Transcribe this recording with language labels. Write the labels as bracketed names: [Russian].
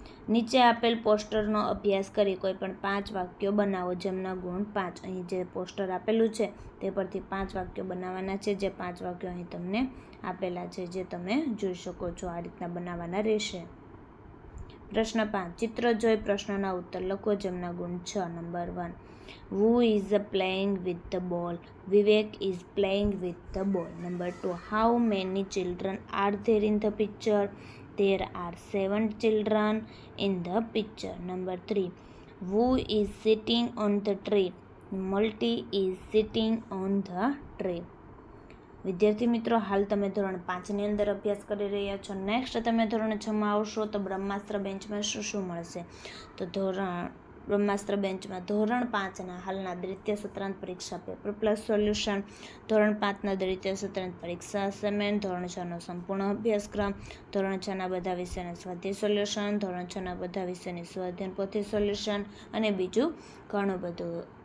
[Gujarati] નીચે આપેલ પોસ્ટરનો અભ્યાસ કરી કોઈ પણ 5 વાક્યો બનાવો, જેમના ગુણ 5. અહીં જે પોસ્ટર આપેલું છે તે પરથી 5 વાક્યો બનાવવાના છે, જે 5 વાક્યો અહીં તમને આપેલા છે, જે તમે જોઈ શકો છો. આ રીતના બનાવવાના રહેશે. પ્રશ્ન 5. ચિત્ર જોઈ પ્રશ્નોના ઉત્તર લખો, જેમના ગુણ 6. Number 1. [English] Who is playing with the ball? Vivek is playing with the ball. Number 2. How many children are there in the picture? There are 7 children in the picture. Number 3. Who is sitting on the tree? Multi is sitting on the tree. [Gujarati] વિદ્યાર્થી મિત્રો, હાલ તમે ધોરણ 5ની અંદર અભ્યાસ કરી રહ્યા છો. નેક્સ્ટ તમે ધોરણ 6માં આવશો તો બ્રહ્માસ્ત્ર બેન્ચમાં શું મળશે? તો બ્રહ્માસ્ત્ર બેન્ચમાં ધોરણ 5ના હાલના દ્વિતીય સત્રાંત પરીક્ષા પેપર પ્લસ સોલ્યુશન, ધોરણ 5ના દ્વિતીય સત્રાંત પરીક્ષા અસાઇનમેન્ટ, ધોરણ 6નો સંપૂર્ણ અભ્યાસક્રમ, ધોરણ 6ના બધા વિષયના સ્વાધ્યાય સોલ્યુશન, ધોરણ 6ના બધા વિષયની સ્વાધ્યાયન પોથી સોલ્યુશન અને બીજું ઘણું બધું.